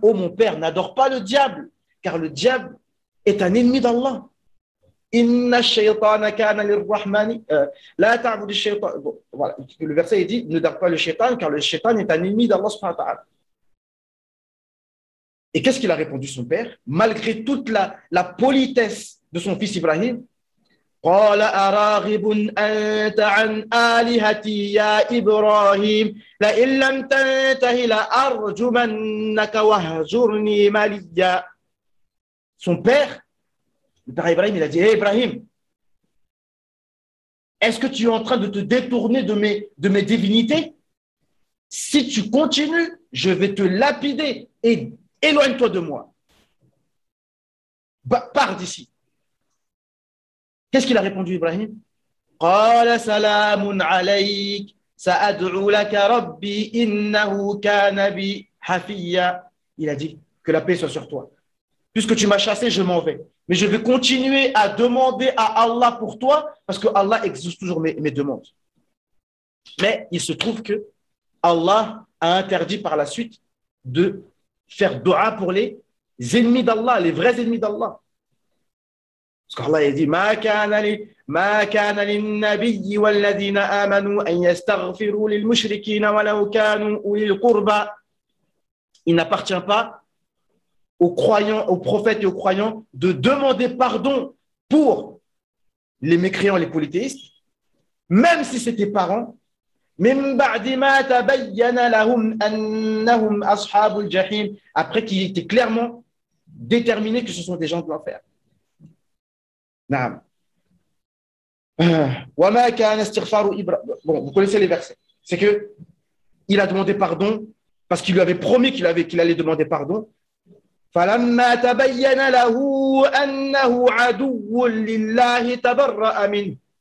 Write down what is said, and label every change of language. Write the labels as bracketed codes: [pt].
[fr] Oh mon père, n'adore pas le diable, car le diable est un ennemi d'Allah. [ar] Inna shaytana kana lirrahmani la ta'budi shaytan. [fr] Bon, voilà, le verset dit, ne n'adore pas le shaytan, car le shaytan est un ennemi d'Allah subhanahu wa ta'ala. Et qu'est-ce qu'il a répondu son père? Malgré toute la politesse de son fils Ibrahim, [ar] قال أراغب أنت عن آلهتي يا إبراهيم لئن لم تنته لأرجمنك واهجرني مليا. [fr] Son père, le père Ibrahim, il a dit, hey Ibrahim, est-ce que tu es en train de te détourner de mes divinités? Si tu continues, je vais te lapider et éloigne-toi de moi. Pars d'ici. Qu'est-ce qu'il a répondu, Ibrahim? [ar] قال سلام عليك سأدعو لك ربي إنه كان بي حفيا. [fr] Il a dit que la paix soit sur toi. Puisque tu m'as chassé, je m'en vais. Mais je vais continuer à demander à Allah pour toi parce que Allah exauce toujours mes demandes. Mais il se trouve que Allah a interdit par la suite de faire dua pour les ennemis d'Allah, les vrais ennemis d'Allah. Parce qu'Allah a dit [ar] ما كان للنبي والذين آمنوا أن يستغفروا للمشركين ولو كانوا أولي القربى. [fr] Il n'appartient pas aux croyants, aux prophètes et aux croyants de demander pardon pour les mécréants, les polythéistes, même si c'est tes parents. [ar] من بعد ما تبين لهم أنهم أصحاب الجحيم. [fr] Après qu'il était clairement déterminé que ce sont des gens de l'enfer. [ar] نعم. وما كان استغفار إبراهيم. [fr] Bon, vous connaissez les versets. C'est que il a demandé pardon parce qu'il lui avait promis qu'il allait demander pardon. [ar] فلما تبين له أنه عدو لله تبرأ منه.